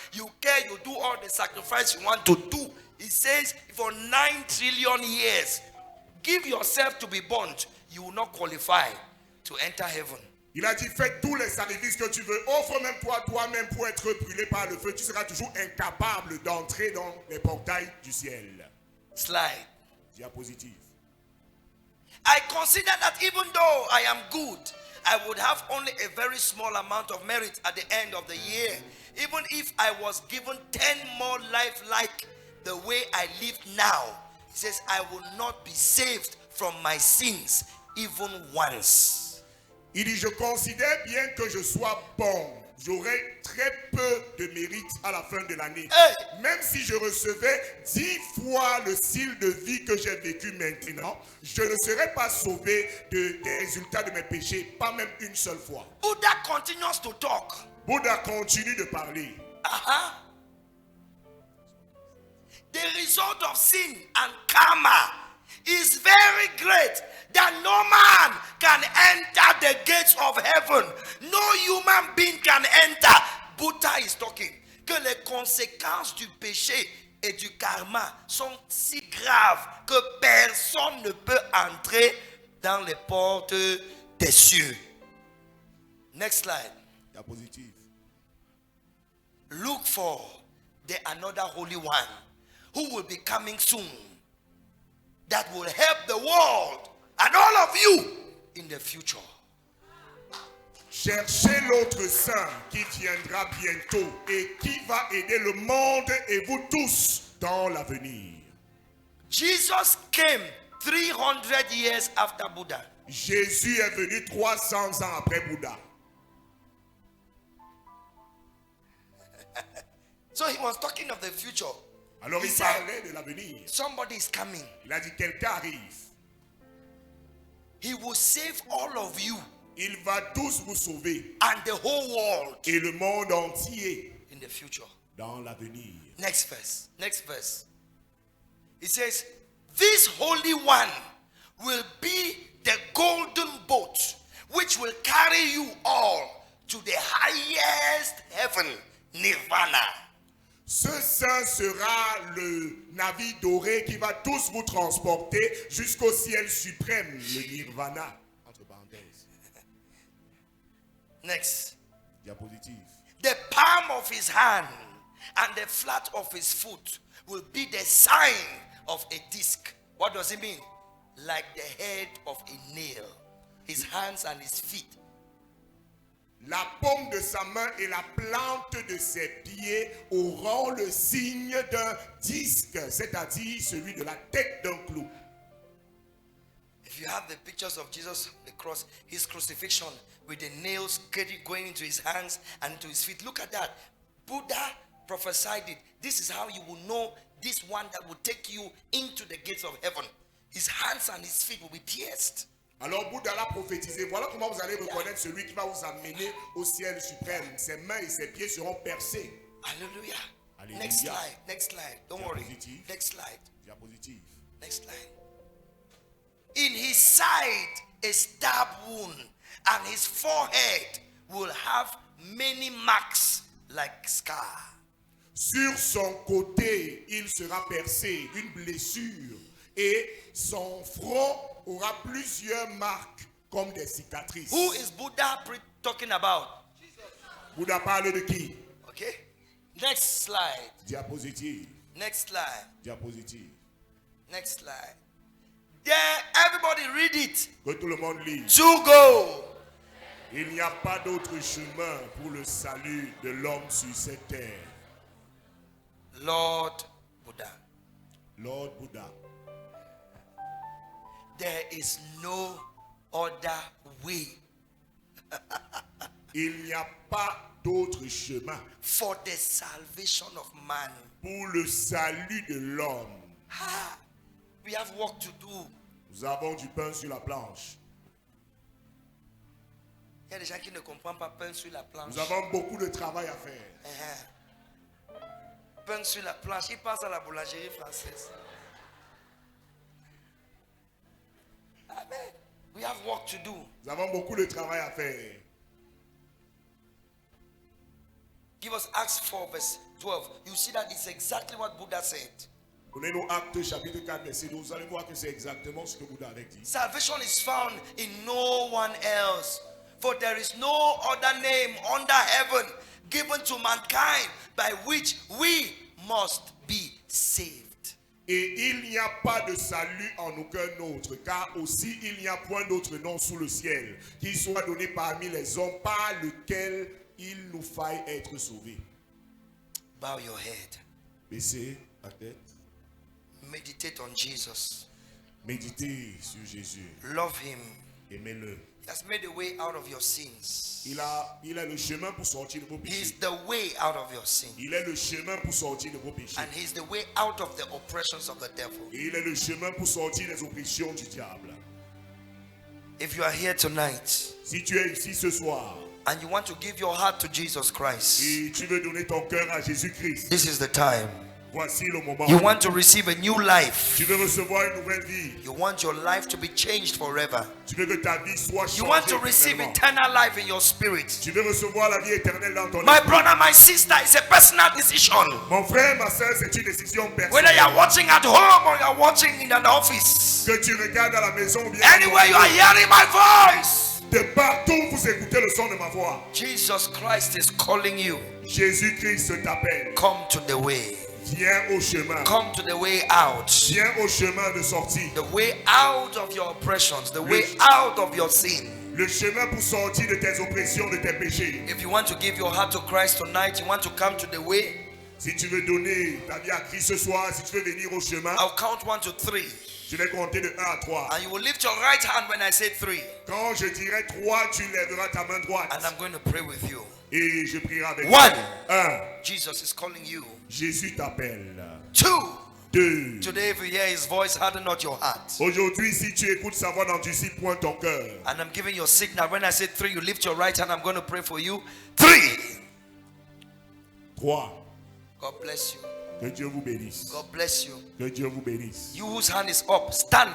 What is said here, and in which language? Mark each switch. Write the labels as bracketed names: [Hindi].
[English] You do all the sacrifice you want to do. It says for 9 trillion years, give yourself to be burnt. You will not qualify to enter heaven. [French] Il a dit, fais tous les sacrifices que tu veux, offre même toi-même pour être brûlé par le feu, tu seras toujours incapable d'entrer dans les portails du ciel. [English] Slide. [French] Diapositive. [English] I consider that even though I am good, I would have only a very small amount of merit at the end of the year. Even if I was given 10 more life like the way I live now. He says, I will not be saved from my sins even once. [French] Il dit, je considère bien que je sois bon. j'aurais très peu de mérite à la fin de l'année. [English] Hey. [French] Même si je recevais 10 fois le style de vie que j'ai vécu maintenant, je ne serais pas sauvé des résultats de mes péchés, pas même une seule fois. [English] Buddha continues to talk. [French] Bouddha continue de parler. [English] The result of sin and karma is very great that no man can enter the gates of heaven. No human being can enter. Buddha is talking. [French] Que les conséquences du péché et du karma sont si graves que personne ne peut entrer dans les portes des cieux. [English] Next slide. [French] Diapositive. [English] Look for the another holy one who will be coming soon, that will help the world and all of you in the future. [French] Cherchez l'autre saint qui viendra bientôt et qui va aider le monde et vous tous dans l'avenir. [English] Jesus came 300 years after Buddha. [French] Jésus est venu 300 ans après Bouddha. [English] So he was talking of the future. [French] Alors [English] He [French] il [English] said, [French] parlait de l'avenir. [English] somebody is coming. [French] Il a dit quelqu'un arrive. [English] He will save all of you [French] Il va tous vous sauver [English] and the whole world [French] et le monde entier [English] in the future. [French] dans l'avenir. [English] Next verse. Next verse. It says, this holy one will be the golden boat which will carry you all to the highest heaven, Nirvana. [French] Ce saint sera le navire doré qui va tous vous transporter jusqu'au ciel suprême, le Nirvana. Entre parenthèses. [English] Next. [French] Diapositive. [English] The palm of his hand and the flat of his foot will be the sign of a disc. What does it mean? Like the head of a nail. His hands and his feet. La paume de sa main et la plante de ses pieds auront le signe d'un disque, c'est-à-dire celui de la tête d'un clou. If you have the pictures of Jesus on the cross, his crucifixion with the nails going into his hands and into his feet. Look at that. Buddha prophesied it. This is how you will know this one that will take you into the gates of heaven. His hands and his feet will be pierced. [French] Alors Bouddha l'a prophétisé. Voilà comment vous allez reconnaître celui qui va vous amener au ciel suprême. Ses mains et ses pieds seront percés. [English] Hallelujah. Hallelujah. Next slide. Next slide. Don't worry. [French] Diapositive. [English] Next slide. [French] Diapositive. [English] Next slide. In his side a stab wound, and his forehead will have many marks like scar. [French] Sur son côté, il sera percé, une blessure, et son front aura plusieurs marques comme des cicatrices. [English] Who is Buddha talking about? [French] Bouddha parle de qui? [English] Okay. Next slide. [French] Diapositive. [English] Next slide. [French] Diapositive. [English] Next slide. There, everybody read it. [French] Que tout le monde lise. [English] To go. [French] Il n'y a pas d'autre chemin pour le salut de l'homme sur cette terre. [English] Lord Buddha. [French] Lord Bouddha. [English] There is no other way [French] Il n'y a pas d'autre chemin [English] for the salvation of man. [French] pour le salut de l'homme. [English] Ah, we have work to do. [French] Nous avons du pain sur la planche. Il y a des gens qui ne comprennent pas pain sur la planche. Nous avons beaucoup de travail à faire. Pain sur la planche, ils passent à la boulangerie française. [English] Amen. We have work to do. [French] Nous avons beaucoup de travail à faire. [English] Give us Acts 4 verse 12. You see that it's exactly what Buddha said. [French] Donnez-nous Actes chapitre 4 verset 12. Vous allez voir que c'est exactement ce que Bouddha avait dit. [English] Salvation is found in no one else. For there is no other name under heaven given to mankind by which we must be saved. [French] Et il n'y a pas de salut en aucun autre, car aussi il n'y a point d'autre nom sous le ciel qui soit donné parmi les hommes par lequel il nous faille être sauvés. [English] Bow your head. [French] Baissez la tête. [English] Meditate on Jesus. [French] Méditez sur Jésus. [English] Love him. [French] Aimez-le. [English] You has made a way out of your sins. [French] Il a le chemin pour sortir de vos [English] He's [French] péchés. [English] the way out of your sin. [French] Il est le chemin pour sortir de vos péchés. [English] And he's the way out of the oppressions of the devil. [French] Et il est le chemin pour sortir des oppressions du diable. [English] If you are here tonight [French] Si tu es ici ce soir [English] and you want to give your heart to Jesus Christ, [French] et tu veux donner ton cœur à Jésus-Christ, [English] this is the time. [French] voici le moment. [English] You want to receive a new life. [French] Tu veux recevoir une nouvelle vie. [English] You want your life to be changed forever. [French] Tu veux que ta vie soit changée. [English] You want to receive [French] éternellement. [English] eternal life in your spirit. [French] Tu veux recevoir la vie éternelle dans ton [English] My [French] esprit. [English] brother, my sister, it's a personal decision. [French] Mon frère, ma soeur, c'est une décision [English] Whether [French] personnelle. [English] you are watching at home or you are watching in an office, [French] Que tu regardes à la maison ou bien [English] anywhere you are hearing my voice, [French] de partout vous écoutez le son de ma voix. [English] Jesus Christ is calling you. [French] Jésus-Christ t'appelle. [English] Come to the way. [French] Viens au chemin. [English] Come to the way out. [French] Viens au chemin de sortie. [English] The way out of your oppressions. The way out of your sin. [French] Le chemin pour sortir de tes oppressions, de tes péchés. [English] If you want to give your heart to Christ tonight, you want to come to the way, [French] Si tu veux donner ta vie à Christ ce soir, si tu veux venir au chemin, [English] I'll count 1 to 3. [French] je vais compter de 1 à 3. [English] And you will lift your right hand when I say 3. [French] Quand je dirai 3, tu lèveras ta main droite. [English] And I'm going to pray with you. [French] Et je prierai avec [English] 1. [French] toi. 1. [English] Jesus is calling you. [French] Jésus t'appelle. [English] 2. [French] 2. [English] Today, if you hear his voice, harden not your heart. [French] Aujourd'hui, si tu écoutes sa voix, n'endurcis point ton cœur. [English] And I'm giving you a signal. When I say 3, you lift your right hand. I'm going to pray for you. 3. [French] 3. [English] God bless you. [French] Que Dieu vous bénisse. [English] God bless you. [French] Que Dieu vous bénisse. [English] You whose hand is up, stand.